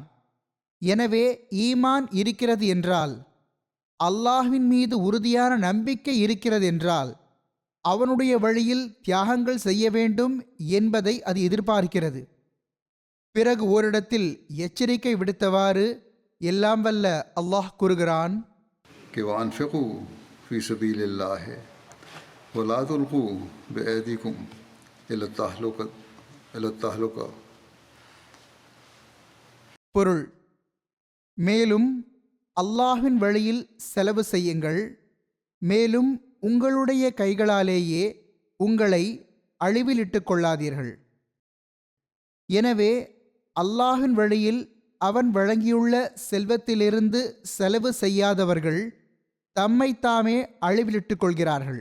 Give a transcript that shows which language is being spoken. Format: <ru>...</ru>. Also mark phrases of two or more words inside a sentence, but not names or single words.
<ta>எனவே ஈமான் இருக்கிறது என்றால், அல்லாஹ்வின் மீது உறுதியான நம்பிக்கை இருக்கிறது என்றால், அவனுடைய வழியில் தியாகங்கள் செய்ய வேண்டும் என்பதை அது எதிர்பார்க்கிறது. பிறகு ஓரிடத்தில் எச்சரிக்கை விடுத்தவாறு எல்லாம் வல்ல அல்லாஹ் கூறுகிறான்,</ta> <ar>و أنفقوا في سبيل الله ولا تلقوا بأيديكم إلى التهلكة.</ar> <ta>பொருள், மேலும் அல்லாஹ்வின் வழியில் செலவு செய்யுங்கள், மேலும் உங்களுடைய கைகளாலேயே உங்களை அழிவிலிட்டு கொள்ளாதீர்கள். எனவே அல்லாஹ்வின் வழியில் அவன் வழங்கியுள்ள செல்வத்திலிருந்து செலவு செய்யாதவர்கள் தம்மைத்தாமே அழிவிலிட்டுக் கொள்கிறார்கள்.</ta>